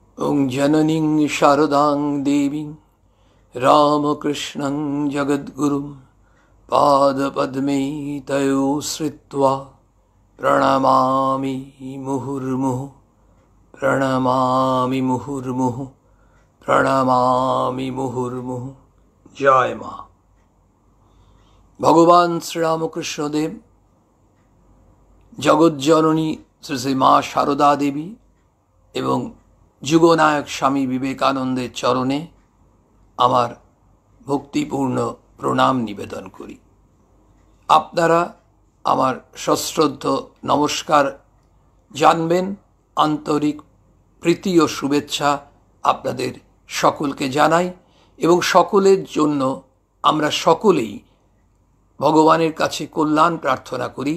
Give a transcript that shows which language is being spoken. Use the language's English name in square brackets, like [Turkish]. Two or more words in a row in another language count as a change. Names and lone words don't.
[Sanskrit] ॐ जननीं शारदां देवीं रामकृष्णं जगद्गुरुं पादपद्मे तयो श्रित्वा प्रणमामि मुहुर्मुहुः प्रणमामि मुहुर्मुहुः प्रणमामि मुहुर्मुहुः। [Bangla] জয় মা। ভগবান শ্রীরামকৃষ্ণদেব জগজ্জননী শ্রী শ্রী মা সারদা দেবী এবং যুগনায়ক স্বামী বিবেকানন্দের চরণে আমার ভক্তিপূর্ণ প্রণাম নিবেদন করি। আপনারা আমার সশ্রদ্ধ নমস্কার জানবেন। আন্তরিক প্রীতি ও শুভেচ্ছা আপনাদের সকলকে জানাই এবং সকলের জন্য আমরা সকলেই ভগবানের কাছে কল্যাণ প্রার্থনা করি।